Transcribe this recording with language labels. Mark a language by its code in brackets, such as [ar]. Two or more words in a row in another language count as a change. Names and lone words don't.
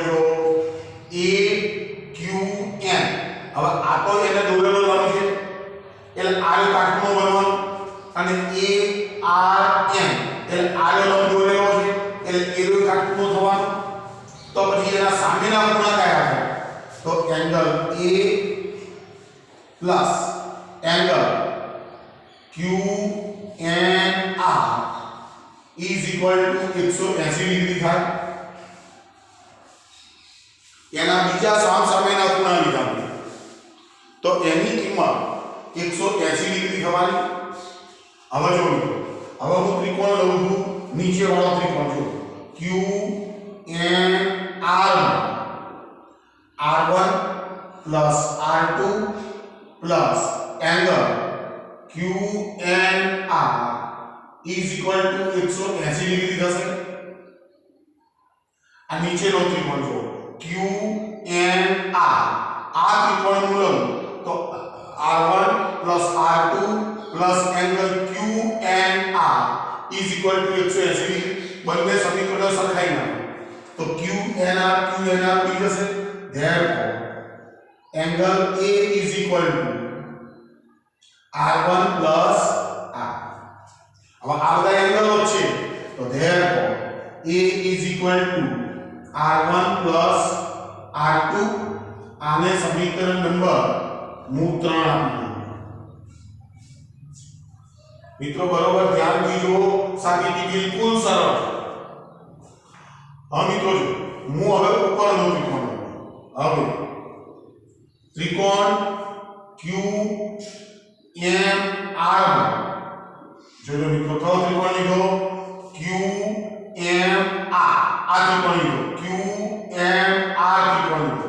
[gu] જો AQN હવે આ તો એને દોરેલો બનવાનું છે એટલે આ કાટખૂણો બનવાનો અને ARN એટલે આ લંબ દોરેલો છે એટલે એનો કાટખૂણો થવાનો. તો પછી એના સામેના ખૂણા કયા છે તો [en] angle A plus angle QNR is equal to [gu] 180 ડિગ્રી થાય. એના બીજા સામેના ખૂણા લીધા તો એની કિંમત 180 ડિગ્રી થવાની. હવે જો હવે હું ત્રિકોણ લઉં છું નીચે વાળો ત્રિકોણ જો QNR [en] R1 plus R2 plus angle QNR is equal to [gu] 180 ડિગ્રી થશે. આ નીચેનો ત્રિકોણ જો QNR આ ત્રિકોણનું લંબ તો [en] R1 plus R2 plus angle QNR is equal to [gu] 180 ડિગ્રી. બંને સમીકરણો સરખાઈ નાખો તો QNR બની જશે. [en] therefore angle A is equal to R1 plus R. [gu] હવે આ બધા એંગલો છે તો [en] therefore A is equal to R1 plus R2. [gu] આને સમીકરણ નંબર 3 આપી મિત્રો બરોબર ધ્યાનથી જુઓ. સાબિતી બિલકુલ સરળ. હા મિત્રો જો હું હવે ઉપરનો ત્રિકોણ હવે ત્રિકોણ QMR જોજો મિત્રો કયો ત્રિકોણ લીધો QMR આ ત્રિકોણ લીધો QMR ત્રિકોણ લીધો.